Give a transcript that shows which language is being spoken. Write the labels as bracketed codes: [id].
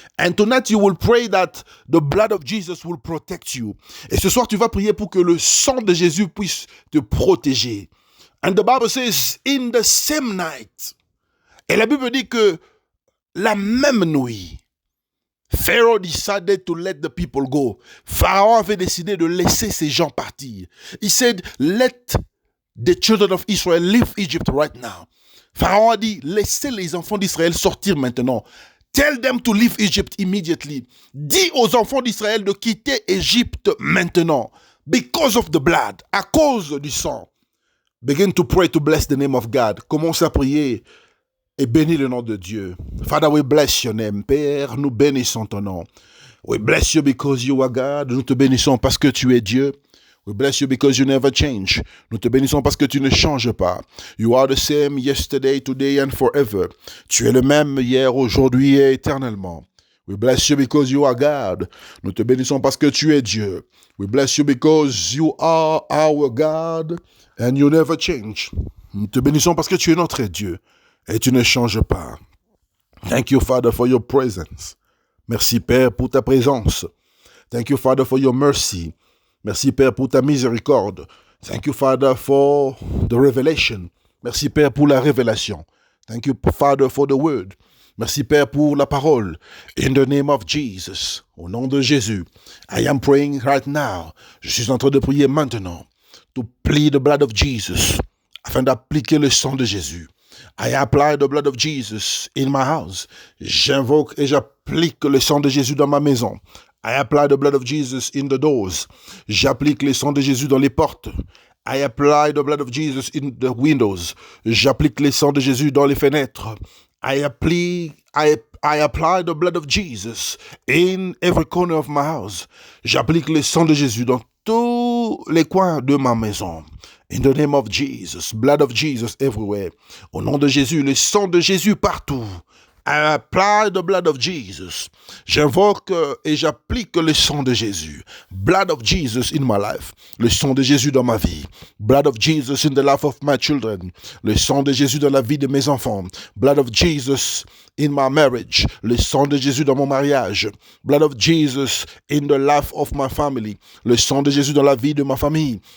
[en] And tonight you will pray that the blood of Jesus will protect you. [fr] Et ce soir, tu vas prier pour que le sang de Jésus puisse te protéger. [en] And the Bible says, in the same night. [fr] Et la Bible dit que la même nuit, [en] Pharaoh decided to let the people go. [fr] Pharaon avait décidé de laisser ces gens partir. [en] He said, let the children of Israel leave Egypt right now. [fr] Pharaon a dit, laissez les enfants d'Israël sortir maintenant. [en] Tell them to leave Egypt immediately. [fr] Dis aux enfants d'Israël de quitter Égypte maintenant. [en] Because of the blood, [fr] à cause du sang. [en] Begin to pray to bless the name of God. [fr] Commence à prier et bénis le nom de Dieu. [en] Father, we bless your name. [fr] Père, nous bénissons ton nom. [en] We bless you because you are God. [fr] Nous te bénissons parce que tu es Dieu. [en] We bless you because you never change. [fr] Nous te bénissons parce que tu ne changes pas. [en] You are the same yesterday, today and forever. [fr] Tu es le même hier, aujourd'hui et éternellement. [en] We bless you because you are God. [fr] Nous te bénissons parce que tu es Dieu. [en] We bless you because you are our God and you never change. [fr] Nous te bénissons parce que tu es notre Dieu. Et tu ne changes pas. [en] Thank you, Father, for your presence. [fr] Merci, Père, pour ta présence. [en] Thank you, Father, for your mercy. [fr] Merci, Père, pour ta miséricorde. [en] Thank you, Father, for the revelation. [fr] Merci, Père, pour la révélation. [en] Thank you, Father, for the word. [fr] Merci, Père, pour la parole. [en] In the name of Jesus. [fr] Au nom de Jésus. [en] I am praying right now. [fr] Je suis en train de prier maintenant. [en] To plead the blood of Jesus. [fr] Afin d'appliquer le sang de Jésus. [en] I apply the blood of Jesus in my house. [fr] J'invoque et j'applique le sang de Jésus dans ma maison. [en] I apply the blood of Jesus in the doors. [fr] J'applique le sang de Jésus dans les portes. [en] I apply the blood of Jesus in the windows. [fr] J'applique le sang de Jésus dans les fenêtres. [en] I apply the blood of Jesus in every corner of my house. [fr] J'applique le sang de Jésus dans tous les coins de ma maison. [en] In the name of Jesus, blood of Jesus everywhere. [fr] Au nom de Jésus, le sang de Jésus partout. [en] I apply the blood of Jesus. [fr] J'invoque et j'applique le sang de Jésus. [en] Blood of Jesus in my life. [fr] Le sang de Jésus dans ma vie. [en] Blood of Jesus in the life of my children. [fr] Le sang de Jésus dans la vie de mes enfants. [en] Blood of Jesus in my marriage. [fr] Le sang de Jésus dans mon mariage. [en] Blood of Jesus in the life of my family. [fr] Le sang de Jésus dans la vie de ma famille.